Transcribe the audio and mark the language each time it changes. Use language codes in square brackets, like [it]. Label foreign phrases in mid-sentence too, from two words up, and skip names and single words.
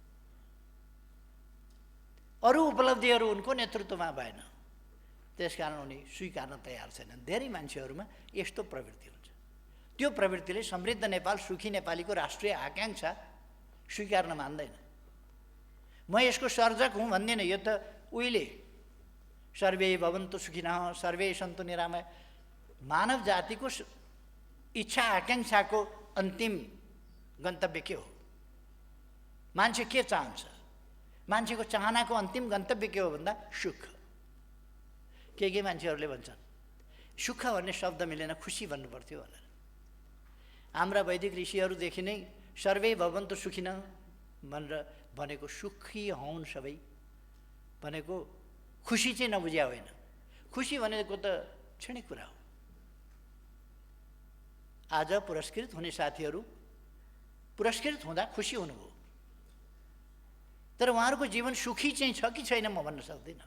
[ne] अरू उपलब्धिहरू उनको नेतृत्वमा भएन, त्यसकारण उनी स्वीकार्न तयार छैनन्। धेरै मान्छेहरूमा यस्तो प्रवृत्ति हुन्छ। त्यो प्रवृत्तिले समृद्ध नेपाल, सुखी नेपालीको राष्ट्रिय आकाङ्क्षा स्वीकार्न मान्दैन। म यसको सर्जक हुँ भन्दिनँ, यो त उहिले [sa] सर्वे भवन्तु सुखिनः, सर्वे सन्तु निरामय। [ne] मानव जातिको इच्छा आकाङ्क्षाको अन्तिम गन्तव्य के हो? मान्छे के चाहन्छ? मान्छेको चाहनाको अन्तिम गन्तव्य के हो भन्दा सुख। के मान्छेहरूले भन्छन् सुख भन्ने शब्द मिलेन, खुसी भन्नु पर्थ्यो भनेर। हाम्रा वैदिक ऋषिहरूदेखि नै [sa] सर्वे भवन्तु सुखिनः [ne] भनेर भनेको सुखी हौन् सबै भनेको खुसी चाहिँ नबुझ्या होइन। खुसी भनेको त क्षणिक कुरा हो। आज पुरस्कृत हुने साथीहरू पुरस्कृत हुँदा खुसी हुनुभयो, तर उहाँहरूको जीवन सुखी चाहिँ छ कि छैन म भन्न सक्दिनँ।